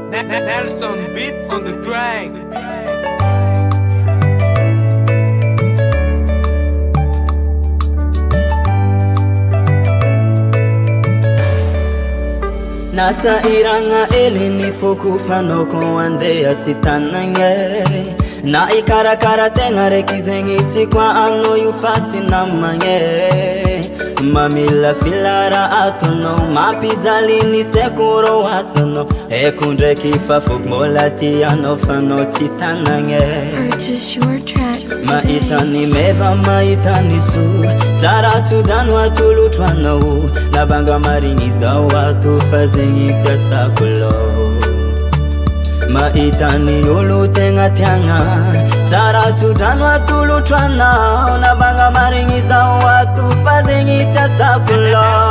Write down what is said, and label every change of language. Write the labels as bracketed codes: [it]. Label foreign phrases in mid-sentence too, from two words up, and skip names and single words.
[en] Nelson beat on the track. [mg] Nasa iranga elini fokufano ko andea tsitanange na ikarakara tegna reky zegny tsy kwa ano io fa tsy namagné mamila filara atonao mampijaly ny saiko rô asanao haiko ndraiky fa foko mbola tianao fanao tsy tanagné. [en] Purchase your tracks [mg] mahita ny meva mahita ny soa tsara tsodrano atolotro anao nabanga marigny zao ato fa zegny tsy asako lô mahita ny olo tegna tiagna tsara tsodrano atolotro anao nabanga marigny zao ato fa zegny tsy asako lô.